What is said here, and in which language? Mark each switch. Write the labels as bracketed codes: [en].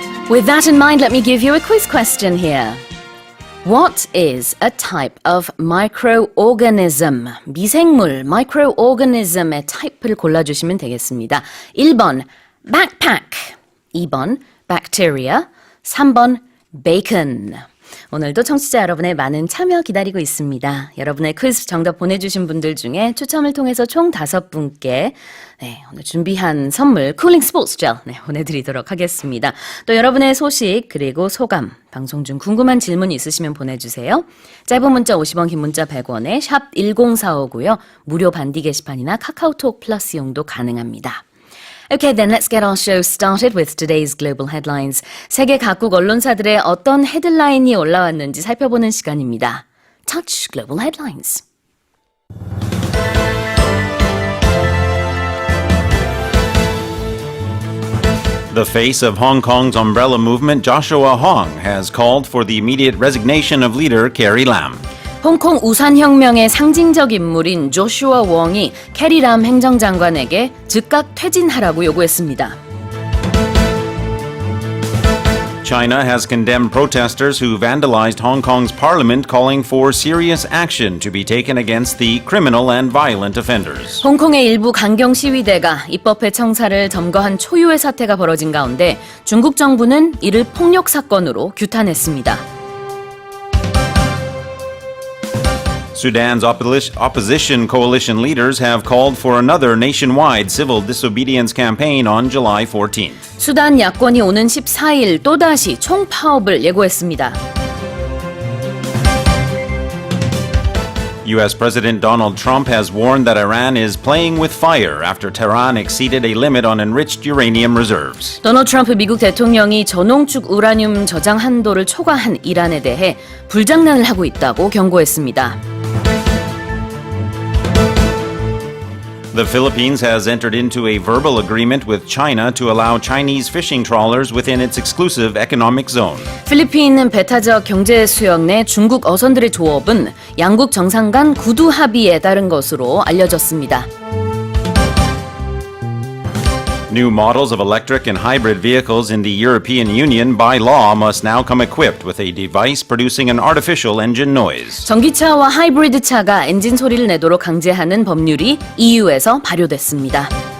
[en] With that in mind, let me give you a quiz question here. What is a type of microorganism? [ko] 미생물, microorganism의 타입을 골라주시면 되겠습니다. 1번, backpack. 2번, bacteria. 3번, bacon. 오늘도 청취자 여러분의 많은 참여 기다리고 있습니다. 여러분의 퀴즈 정답 보내주신 분들 중에 추첨을 통해서 총 5분께 오늘 준비한 선물 쿨링 스포츠 젤 보내드리도록 하겠습니다. 또 여러분의 소식 그리고 소감, 방송 중 궁금한 질문 있으시면 보내주세요. 짧은 문자 50원, 긴 문자 100원에 샵 1045고요. 무료 반디 게시판이나 카카오톡 플러스 이용도 가능합니다. [en] Okay, then let's get our show started with today's global headlines. [ko] 세계 각국 언론사들의 어떤 헤드라인이 올라왔는지 살펴보는 시간입니다. [en] Touch Global Headlines. The face of Hong Kong's umbrella movement, Joshua Hong, has called for the immediate resignation of leader Carrie Lam. [ko] 홍콩 우산혁명의 상징적 인물인 조슈아 웡이 캐리 람 행정장관에게 즉각 퇴진하라고 요구했습니다. [en] China has condemned protesters who vandalized Hong Kong's parliament, calling for serious action to be taken against the criminal and violent offenders. [ko] 홍콩의 일부 강경 시위대가 입법회 청사를 점거한 초유의 사태가 벌어진 가운데 중국 정부는 이를 폭력 사건으로 규탄했습니다. [en] Sudan's opposition coalition leaders have called for another nationwide civil disobedience campaign on July 14th. [ko] 수단 야권이 오는 14일 또다시 총파업을 예고했습니다. [en] U.S. President Donald Trump has warned that Iran is playing with fire after Tehran exceeded a limit on enriched uranium reserves. [ko] 도널드 트럼프 미국 대통령이 저농축 우라늄 저장 한도를 초과한 이란에 대해 불장난을 하고 있다고 경고했습니다. [en] The Philippines has entered into a verbal agreement with China to allow Chinese fishing trawlers within its exclusive economic zone. [ko] 필리핀 배타적 경제 수역 내 중국 어선들의 조업은 양국 정상 간 구두 합의에 따른 것으로 알려졌습니다. [en] New models of electric and hybrid vehicles in the European Union by law must now come equipped with a device producing an artificial engine noise. [ko] 전기차와 하이브리드 차가 엔진 소리를 내도록 강제하는 법률이 EU에서 발효됐습니다.